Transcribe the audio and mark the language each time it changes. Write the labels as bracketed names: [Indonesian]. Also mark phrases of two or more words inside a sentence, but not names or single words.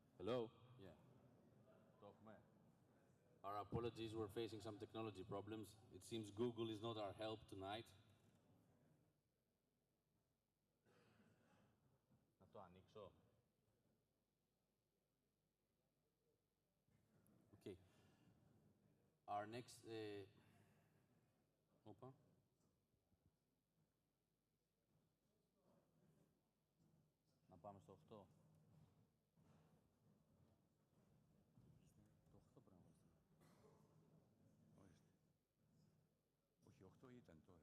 [English] Hello? Yeah. Our apologies, we're facing some technology problems. It seems Google is not our help tonight. [Greek] Να το ανοίξω. [English] Okay. Our next... [Greek] Opa. Να πάμε στο 8. Το 8 πράγμα. Ορίστε. Όχι, 8 ήταν τώρα.